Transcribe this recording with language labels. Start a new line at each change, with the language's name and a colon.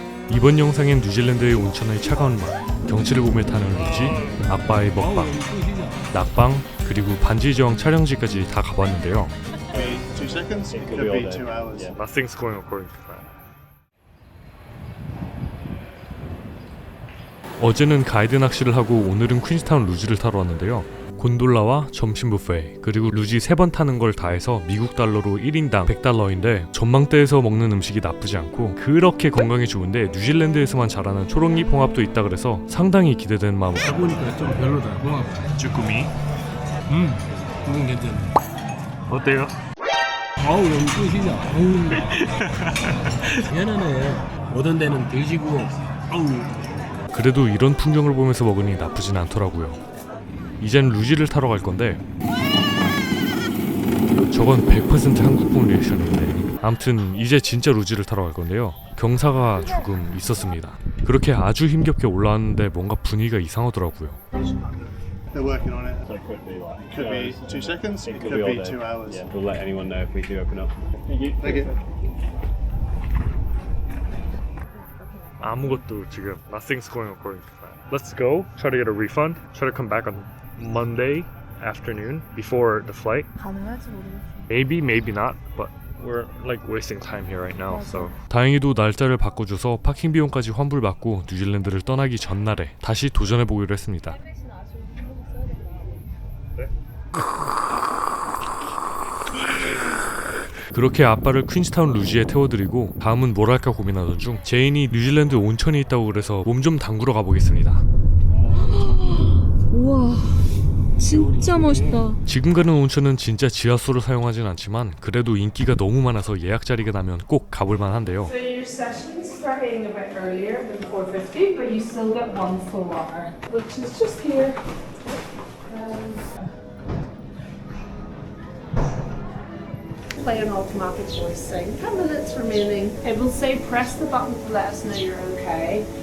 Korean: 이번 영상엔 뉴질랜드의 온천의 차가운 맛, 경치를 보며 타는 루지, 아빠의 먹방, 낙방, 그리고 반지 저항 촬영지까지 다 가봤는데요.
English: 2 seconds, it could be 2 hours. Nothing's going according to plan.
Korean: 어제는 가이드 낚시를 하고 오늘은 퀸스타운 루지를 타러 왔는데요. 곤돌라와 점심 뷔페 그리고 루지 3번 타는 걸 다 해서 미국 달러로 1인당 100달러인데 전망대에서 먹는 음식이 나쁘지 않고 그렇게 건강에 좋은데 뉴질랜드에서만 자라는 초록잎 홍합도 있다 그래서 상당히 기대되는 마음으로 해보니까 좀 별로다. 홍합. 쭈꾸미 그건 괜찮네. 어때요? 아우 너무 끝이자. 아우. 미안하네. 오던 데는 드시고. 아우. 그래도 이런 풍경을 보면서 먹으니 나쁘진 않더라고요. 이젠 루지를 타러 갈 건데 저건 100% 한국풍 리액션인데 아무튼 이제 진짜 루지를 타러 갈 건데요. 경사가 조금 있었습니다. 그렇게 아주 힘겹게 올라왔는데 뭔가 분위기가 이상하더라고요.
English: They're working on it. So it could be like Could be 2 seconds, it could all be day. 2 hours. Yeah, we'll let anyone know if we do open up. Thank you.
Korean: 아무것도 지금
English: nothing's going according to plan. Let's go. Try to get a refund. Try to come back on Monday afternoon before the flight.
Korean: 가능할지 모르겠어.
English: Maybe, maybe not, but we're like wasting time here right now.
Korean: So 다행히도 날짜를 바꿔줘서 파킹 비용까지 환불받고 뉴질랜드를 떠나기 전날에 다시 도전해보기로 했습니다. 그렇게 아빠를 퀸스타운 루지에 태워드리고 다음은 뭘 할까 고민하던 중 제인이 뉴질랜드 온천이 있다고 그래서 몸 좀 담그러 가보겠습니다. 우와, 진짜 멋있다. 지금 가는 온천은 진짜 지하수를 사용하진 않지만 그래도 인기가 너무 많아서 예약 자리가 나면 꼭 가볼만 한데요.
English: So your sessions starting a bit earlier than 4:50, but you still get 1 full hour, which is just here. Play an automatic voice thing. 10 minutes remaining. It will say press the button to let us know you're okay.